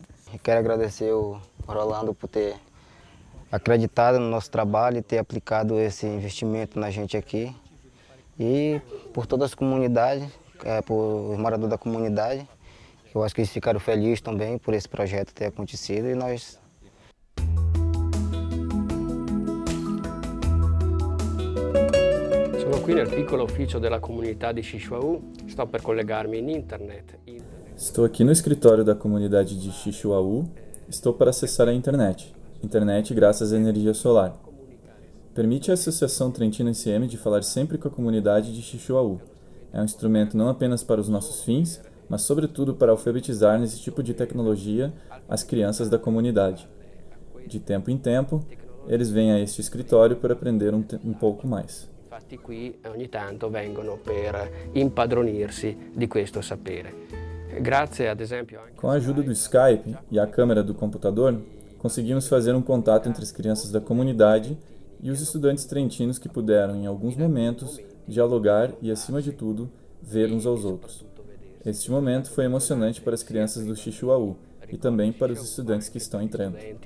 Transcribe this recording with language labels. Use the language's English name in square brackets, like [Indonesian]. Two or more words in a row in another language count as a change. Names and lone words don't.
[Portuguese] Eu quero agradecer o Rolando por ter acreditado no nosso trabalho e ter aplicado esse investimento na gente aqui. E por todas as comunidades, por os moradores da comunidade. Eu acho que eles ficaram felizes também por esse projeto ter acontecido e nós... [Italian] Sono qui nel piccolo ufficio della comunità di Xixuaú, sto per collegarmi in internet. [Portuguese] Estou aqui no escritório da comunidade de Xixuaú, estou para acessar a internet graças à energia solar. Permite à Associação Trentino Insieme de falar sempre com a comunidade de Xixuaú. É um instrumento não apenas para os nossos fins, mas sobretudo para alfabetizar nesse tipo de tecnologia as crianças da comunidade. De tempo em tempo, eles vêm a este escritório para aprender um pouco mais. [Italian] Infatti qui ogni tanto vengono per impadronirsi di questo sapere. Grazie ad esempio anche... [Portuguese] Com a ajuda do Skype e a câmera do computador, conseguimos fazer um contato entre as crianças da comunidade e os estudantes trentinos que puderam, em alguns momentos, dialogar e, acima de tudo, ver uns aos outros. Este momento foi emocionante para as crianças do Xixuaú e também para os estudantes que estão em Trento.